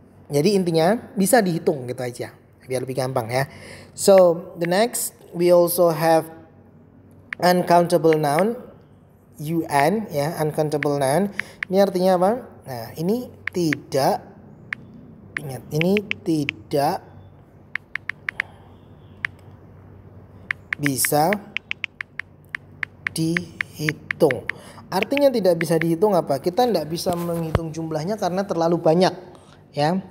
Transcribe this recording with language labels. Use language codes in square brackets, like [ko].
[id] Jadi intinya bisa dihitung gitu aja biar lebih gampang ya. [en] So the next we also have uncountable noun, UN ya, uncountable noun. [id] Ini artinya apa? Nah, ini tidak, ingat, ini tidak bisa dihitung. Artinya tidak bisa dihitung apa? Kita tidak bisa menghitung jumlahnya karena terlalu banyak ya.